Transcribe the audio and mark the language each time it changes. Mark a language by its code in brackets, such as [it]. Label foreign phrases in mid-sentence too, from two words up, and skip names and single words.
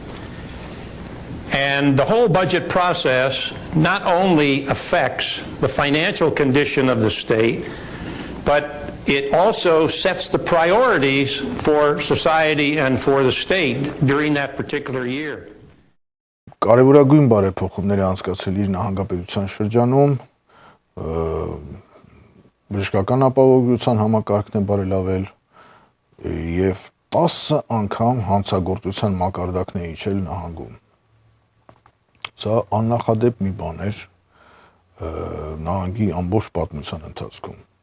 [en] And the whole budget process not only affects the financial condition of the state, but it also sets the priorities for society and for the state during that particular year. [hy] Կարևորագույն բարեփոխումներ անցկացել իր նահանգապետության շրջանում, բժշկական ապահովության համակարգն է բարելավել եւ 10 անգամ հանցագործության մակարդակն է իջել նահանգում։ Սա աննախադեպ մի բան էր նահանգի ամբողջ պատմության ընթացքում։